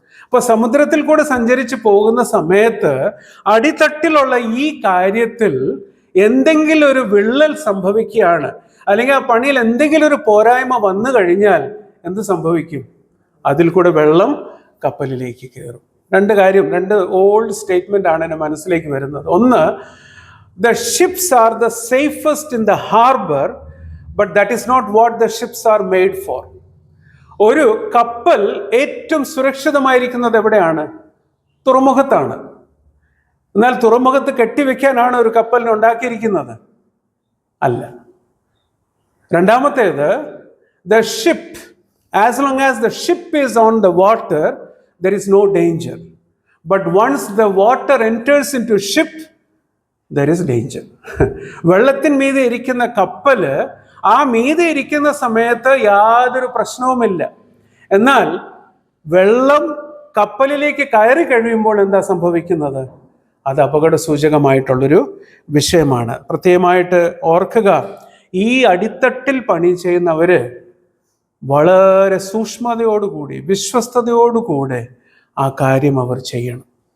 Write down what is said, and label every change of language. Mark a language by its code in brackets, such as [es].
[ml] അപ്പൊ സമുദ്രത്തിൽ കൂടെ സഞ്ചരിച്ച് പോകുന്ന സമയത്ത് അടിത്തട്ടിലുള്ള ഈ കാര്യത്തിൽ എന്തെങ്കിലും ഒരു വിള്ളൽ സംഭവിക്കുകയാണ്, അല്ലെങ്കിൽ ആ പണിയിൽ എന്തെങ്കിലും ഒരു പോരായ്മ വന്നു കഴിഞ്ഞാൽ എന്ത് സംഭവിക്കും? അതിൽ കൂടെ വെള്ളം കപ്പലിലേക്ക് കയറും. രണ്ട് ഓൾഡ് സ്റ്റേറ്റ്മെന്റ് ആണ് എൻ്റെ മനസ്സിലേക്ക് വരുന്നത്. [en] ഒന്ന്, the ships are the safest in the harbor, but that is not what the ships are made for. [ml] ഒരു കപ്പൽ ഏറ്റവും സുരക്ഷിതമായിരിക്കുന്നത് എവിടെയാണ്? തുറമുഖത്താണ്. എന്നാൽ തുറമുഖത്ത് കെട്ടിവെക്കാനാണ് ഒരു കപ്പലിനെ ഉണ്ടാക്കിയിരിക്കുന്നത്? അല്ല. [en] രണ്ടാമത്തേത്, the ship, as long as the ship is on the water, there is no danger. But once the water enters into ship, there is danger. [ml] വെള്ളത്തിൻ മീതെ ഇരിക്കുന്ന കപ്പല് ആ മീതെ ഇരിക്കുന്ന സമയത്ത് യാതൊരു പ്രശ്നവുമില്ല. എന്നാൽ വെള്ളം കപ്പലിലേക്ക് കയറി കഴിയുമ്പോൾ എന്താ സംഭവിക്കുന്നത്? അത് അപകട സൂചകമായിട്ടുള്ളൊരു വിഷയമാണ്. പ്രത്യേകമായിട്ട് ഓർക്കുക, ഈ അടിത്തട്ടിൽ പണി ചെയ്യുന്നവര് വളരെ സൂക്ഷ്മതയോടുകൂടി വിശ്വസ്തയോടുകൂടെ ആ കാര്യം അവർ ചെയ്യണം.